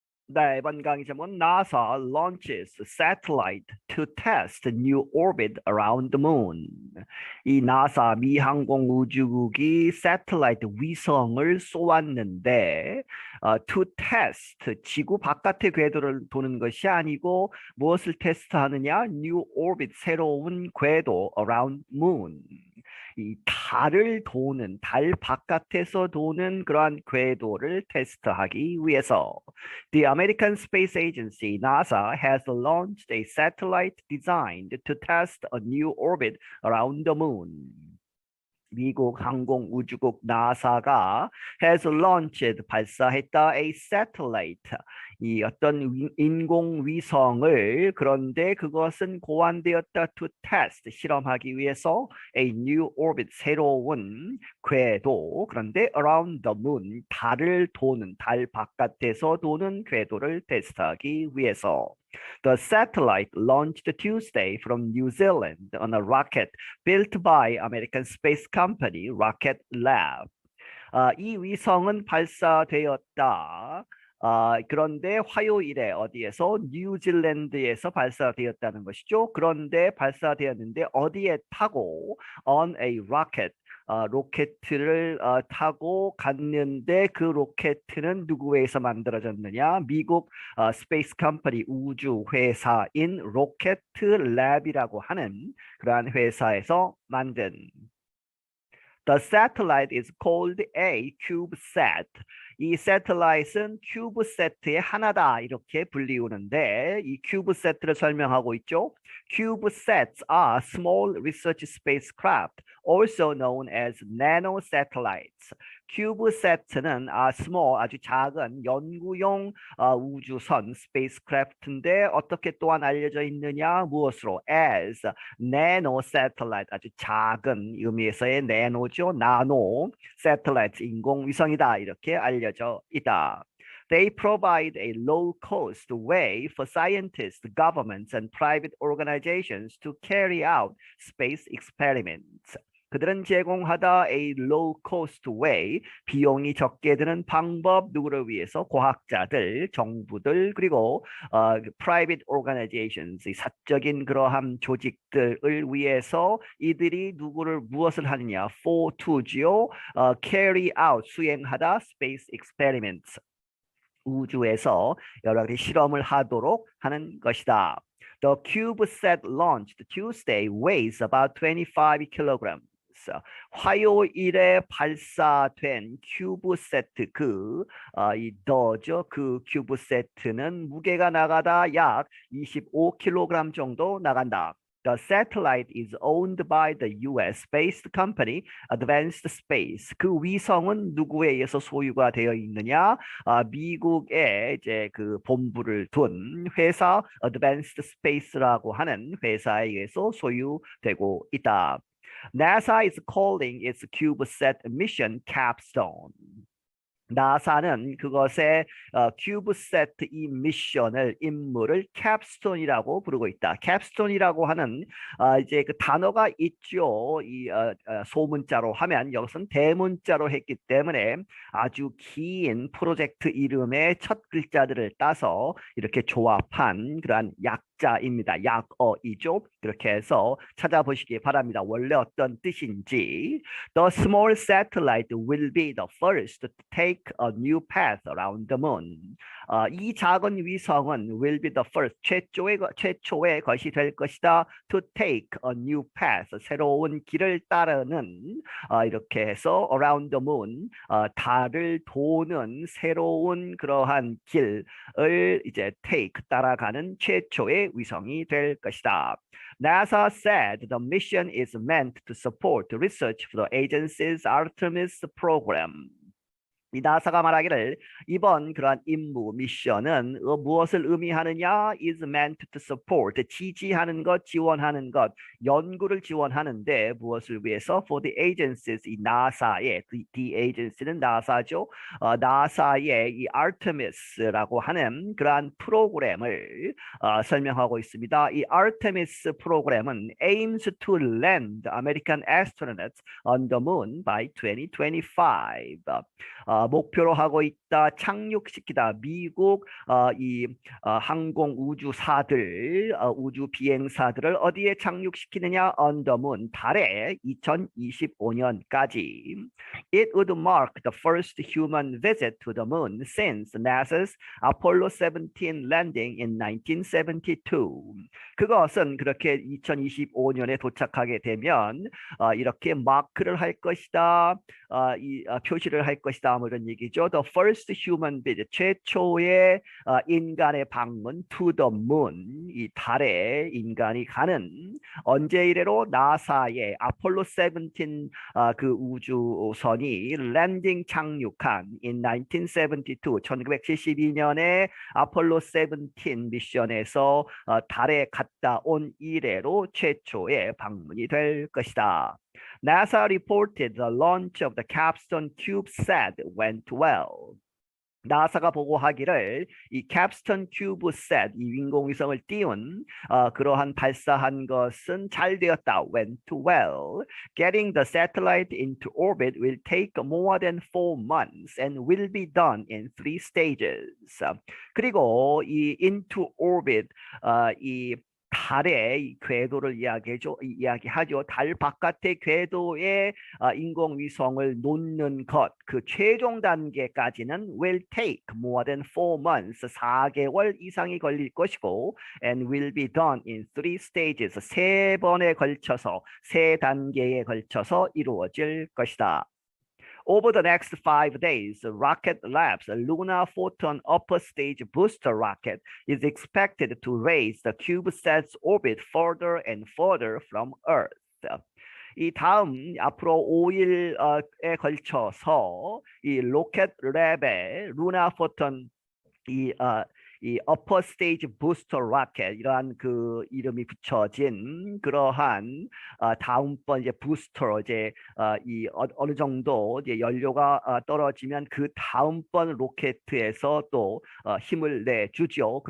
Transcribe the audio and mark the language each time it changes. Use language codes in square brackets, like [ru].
[ko] 네, 이번 강의 제목은 [en] NASA launches satellite to test new orbit around the moon. [ko] 이 나사 미 항공우주국이 새틀라이트 위성을 쏘았는데 [en] to test [ko] 지구 바깥의 궤도를 도는 것이 아니고 무엇을 테스트하느냐? [en] New orbit [ko] 새로운 궤도 [en] around moon. [ko] 이 달을 도는 달 바깥에서 도는 그러한 궤도를 테스트하기 위해서 [en] The American Space Agency, NASA, has launched a satellite designed to test a new orbit around the moon. [ko] 미국 항공우주국 나사가 [en] has launched [ko] 발사했다 a satellite 이 어떤 인공위성을 그런데 그것은 고안되었다 to test 실험하기 위해서 [en] a new orbit [ko] 새로운 궤도 그런데 [en] around the moon [ko] 달을 도는 달 바깥에서 도는 궤도를 테스트하기 위해서 [en] The satellite launched Tuesday from New Zealand on a rocket built by American space company Rocket Lab. [ko] 이 위성은 발사되었다. 그런데 화요일에 어디에서 뉴질랜드에서 발사되었다는 것이죠. 그런데 발사되었는데 어디에 타고 [en] on a rocket [ko] 로켓을 타고 갔는데 그 로켓은 누구에서 만들어졌느냐? 미국 스페이스 컴퍼니 우주 회사인 로켓 랩이라고 하는 그러한 회사에서 만든 [en] The satellite is called a CubeSat. [ko] 이 satellite은 CubeSat의 하나다 이렇게 불리우는데 이 CubeSat를 설명하고 있죠. [en] CubeSats are small research spacecraft, also known as nanosatellites. [ko] CubeSat는 small 아주 작은 연구용 우주선 spacecraft인데 어떻게 또한 알려져 있느냐 무엇으로 [en] as nanosatellite [ko] 아주 작은 의미에서의 나노죠 나노 satellite 인공위성이다 이렇게 알려져 있다. [en] They provide a low-cost way for scientists, governments, and private organizations to carry out space experiments. [ko] 그들은 제공하다 [en] a low-cost way, [ko] 비용이 적게 드는 방법 누구를 위해서? 과학자들, 정부들, 그리고 [en] private organizations, [ko] 사적인 그러한 조직들을 위해서 이들이 누구를 무엇을 하느냐? for to지요. [en] carry out, [ko] 수행하다 [en] space experiments. [ko] 우주에서 여러 가지 실험을 하도록 하는 것이다. [en] The CubeSat launched Tuesday weighs about 25 kilograms. [ko] 화요일에 발사된 큐브세트 이 더죠. 그 큐브세트는 무게가 나가다 약 25kg 정도 나간다. [en] The satellite is owned by the US-based company Advanced Space. [ko] 그 위성은 누구에 의해서 소유가 되어 있느냐? 미국에 이제 그 본부를 둔 회사 Advanced Space라고 하는 회사에 의해서 소유되고 있다. [en] NASA is calling its CubeSat mission Capstone. [ko] 나사는 그것의 큐브세트 이 미션을 임무를 캡스톤이라고 부르고 있다. 캡스톤이라고 하는 이제 그 단어가 있죠. 이 소문자로 하면 여기서는 대문자로 했기 때문에 아주 긴 프로젝트 이름의 첫 글자들을 따서 이렇게 조합한 그러한 약자입니다. 약어이죠. 그렇게 해서 찾아보시기 바랍니다. 원래 어떤 뜻인지. [en] The small satellite will be the first to take a new path around the moon. [ko] 이 작은 위성은 [en] will be the first [ko] 최초의 것이 될 것이다. [en] To take a new path [ko] 새로운 길을 따르는 이렇게 해서 [en] around the moon [ko] 달을 도는 새로운 그러한 길을 이제 take 따라가는 최초의 위성이 될 것이다. [en] NASA said the mission is meant to support research for the agency's Artemis program. [ko] 이 나사가 말하기를 이번 그러한 임무 미션은 무엇을 의미하느냐 [en] is meant to support [ko] 지지하는 것 지원하는 것 연구를 지원하는데 무엇을 위해서 [en] for the agencies [ko] 이 나사의 the agency는 나사죠 나사의 이 아르테미스라고 하는 그러한 프로그램을 설명하고 있습니다. 이 아르테미스 프로그램은 [en] aims to land American astronauts on the moon by 2025. [ko] 목표로 하고 있다. 착륙시키다. 미국 항공 우주사들, 우주 비행사들을 어디에 착륙시키느냐? [en] On the moon, [ko] 달에 2025년까지. [en] It would mark the first human visit to the moon since NASA's Apollo 17 landing in 1972. [ko] 그것은 그렇게 2025년에 도착하게 되면 이렇게 마크를 할 것이다. 표시를 할 것이다. 뭐 이런 얘기죠. [en] The first human visit, [ko] 최초의 인간의 방문 [en] to the moon, [ko] 이 달에 인간이 가는 언제 이래로 나사의 아폴로 17 그 우주선이 랜딩 착륙한 [en] in 1972, [ko] 1972년에 아폴로 17 미션에서 달에 갔다 온 이래로 최초의 방문이 될 것이다. [en] NASA reported the launch of the Capstone CubeSat went well. [ko] 나사가 보고하기를 이 캡스톤 큐브셋, 이 인공위성을 띄운 그러한 발사한 것은 잘 되었다. [en] went well. Getting the satellite into orbit will take more than 4 months and will be done in 3 stages. [ko] 그리고 이 into orbit, 이 달의 궤도를 이야기하죠. 달 바깥의 궤도에 인공위성을 놓는 것, 그 최종 단계까지는 [en] will take more than 4 months, [ko] 4개월 이상이 걸릴 것이고, [en] and will be done in 3 stages, [ko] 3번에 걸쳐서, 3단계에 걸쳐서 이루어질 것이다. [en] Over the next 5 days, Rocket Lab's Lunar Photon Upper Stage Booster rocket is expected to raise the CubeSat's orbit further and further from Earth. [ko] 이 다음 앞으로 5일에 걸쳐서 이 로켓 랩의 루나 포톤 이 [en] upper stage booster rocket, [ko] 이러한 그 이름이 붙여진 그러한 다음번 이제 부스터, 이제 어느 정도 이제 연료가 떨어지면 그 다음번 로켓에서 또 힘을 내주죠.